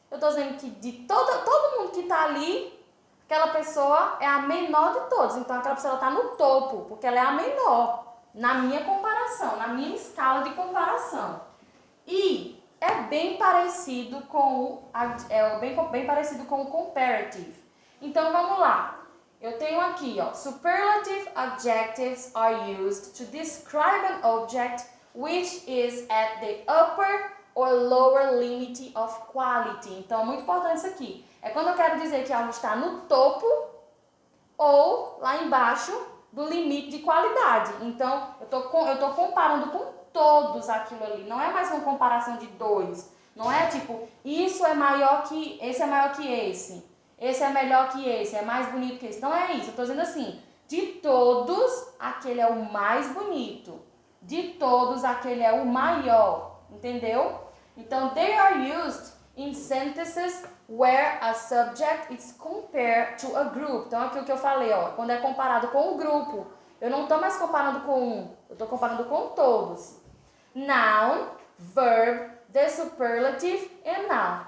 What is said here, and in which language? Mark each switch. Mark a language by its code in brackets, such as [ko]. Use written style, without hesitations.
[pt] Eu tô dizendo que de todo mundo que tá ali, aquela pessoa é a menor de todos. Então, aquela pessoa tá no topo, porque ela é a menor. Na minha comparação, na minha escala de comparação. E é bem parecido com bem parecido com o comparative. Então, vamos lá. Eu tenho aqui, ó, [en] superlative adjectives are used to describe an object which is at the upper or lower limit of quality. [pt] Então, é muito importante isso aqui. É quando eu quero dizer que algo está no topo ou lá embaixo do limite de qualidade. Então, eu tô comparando com todos aquilo ali. Não é mais uma comparação de dois. Não é tipo, isso é maior que, esse é maior que esse. Esse é melhor que esse, é mais bonito que esse. Não é isso. Eu tô dizendo assim, de todos, aquele é o mais bonito. De todos, aquele é o maior. Entendeu? [en] Então, they are used in sentences where a subject is compared to a group. [pt] Então, aqui o que eu falei, ó, quando é comparado com o grupo. Eu não estou mais comparando com um, eu estou comparando com todos. Noun, [en] verb, the superlative and noun.